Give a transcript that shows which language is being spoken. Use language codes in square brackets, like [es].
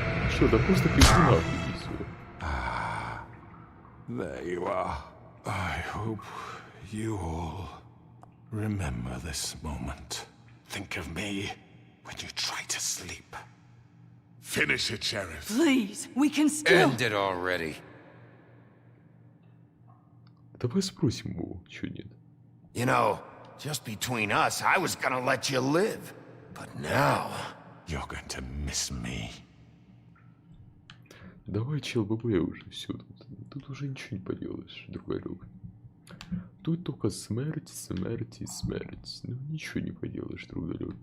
[ru] Что, да просто пизду нахуй и всё. [en] There you are. I hope you all remember this moment. Think of me when you try to sleep. Finish it, Sheriff. Please, we can still. End it already. [ru] Давай спросим его, чё нет. [en] You know, just between us, I was gonna let you live. But now... You're going to miss me. [ru] Давай, чел, ББ уже, все тут уже ничего не поделаешь, друг. Тут только смерть, смерть и смерть. Ну, ничего не поделаешь, друг.